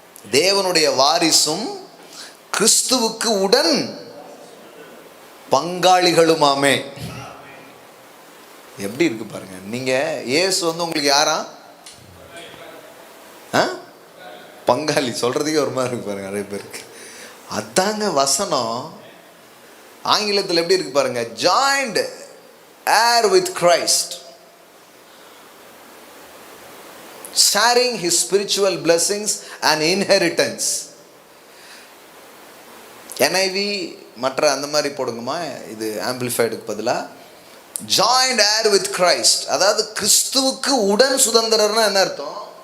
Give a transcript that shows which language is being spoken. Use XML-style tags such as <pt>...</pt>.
<ta>தேவனுடைய வாரிசும் கிறிஸ்துவுக்கு உடன் பங்காளிகளுமாமே. எப்படி இருக்கு பாருங்க. நீங்க இயேசு உங்களுக்கு யாரா? பங்காளி. சொல்றதுக்கே ஒரு மாதிரி இருக்கு பாருங்க நிறைய பேருக்கு. அதாங்க வசனம். ஆங்கிலத்தில் எப்படி இருக்கு பாருங்க,</ta> <en>joined heir with Christ, sharing his spiritual blessings and inheritance.</en> <ta>NIV மற்ற அந்த மாதிரி போடுங்கம்மா, இது ஆம்பிளிஃபைடுக்கு பதிலாக</ta> <en>joined heir with Christ.</en> <ta>அதாவது கிறிஸ்துவுக்கு உடன் சுதந்திரர்னா என்ன அர்த்தம்?</ta>